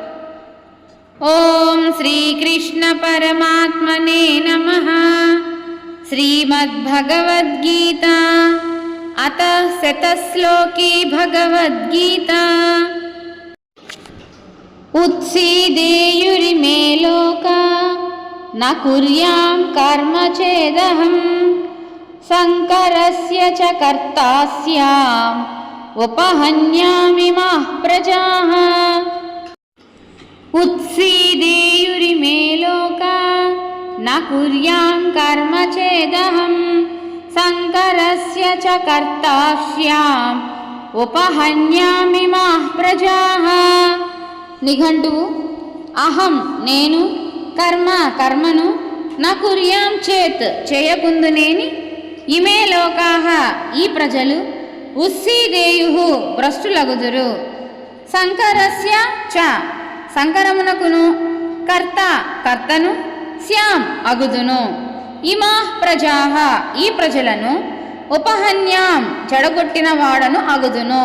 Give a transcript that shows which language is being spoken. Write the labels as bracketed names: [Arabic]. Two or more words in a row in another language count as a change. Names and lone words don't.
[Sanskrit] ఓం శ్రీకృష్ణ పరమాత్మనే నమః. శ్రీమద్భగవద్గీత అత శతశ్లోకి భగవద్గీత. ఉత్సీదేయురిమే లోకా न कुर्यां कर्म चेदहं शङ्करस्य च कर्ता स्याम् उपहन्यामि माः प्रजाः. उत्सीदेयुरिमे लोका न कुर्यां कर्म चेदहं शङ्करस्य च कर्ता स्याम् उपहन्यामि माः प्रजाः. [Telugu] నిఘంటువు అహం నేను కర్మను [Sanskrit] న కుర్యాం చేత్ [Telugu] చేయకుందునేని [Sanskrit] ఇమే లోకాః [Telugu] ఈ ప్రజలు ఉస్సీదేయు భ్రష్టులగుదురు [Sanskrit] శంకరస్య చ [Telugu] శంకరమునకును కర్తను శ్యాం అగుదును [Sanskrit] ఇమాః ప్రజాః [Telugu] ఈ ప్రజలను ఉపహన్యాం చెడగొట్టిన వాడను అగుదును.